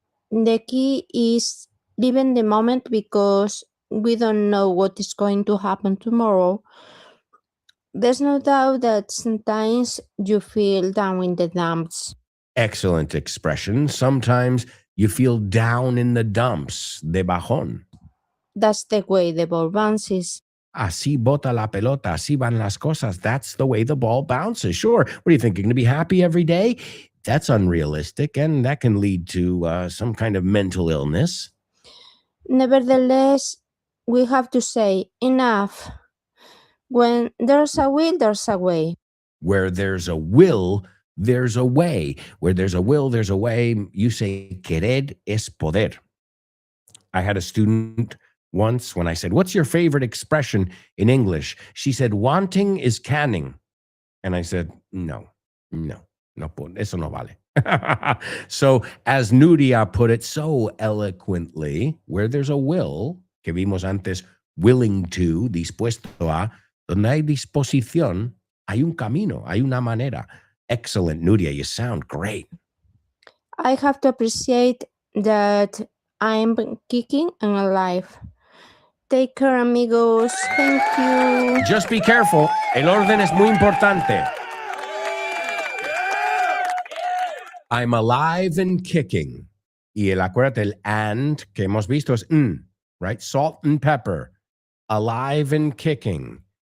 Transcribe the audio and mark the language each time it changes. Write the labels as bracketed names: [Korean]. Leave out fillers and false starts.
[English] The key is living the moment because we don't know what is going to happen tomorrow. There's no doubt that sometimes you feel down in the dumps. Excellent expression. Sometimes you feel down in the dumps, [Spanish] de bajón. [English] That's the way the ball bounces. [Spanish] Así bota la pelota, así van las cosas. [English] That's the way the ball bounces. Sure. What do you think? You're going to be happy every day? That's unrealistic, and that can lead to some kind of mental illness. Nevertheless, we have to say enough. When there's a will, there's a way. Where there's a will, there's a way. Where there's a will, there's a way. You say, [Spanish] querer es poder. [English] I had a student once when I said, what's your favorite expression in English? She said, wanting is canning. And I said, no, [Spanish] eso no vale. [English] So as Nuria put it so eloquently, where there's a will, [Spanish] que vimos antes, willing to, dispuesto a, donde hay disposición, hay un camino, hay una manera. [English] Excellent, Nuria, you sound great. I have to appreciate that I'm kicking and alive. Take care, amigos. Thank you. Just be careful. [Spanish] El orden es muy importante. [English] I'm alive and kicking. [Spanish] Y acuérdate, el and que hemos visto es right? [English] Salt and pepper. Alive and kicking.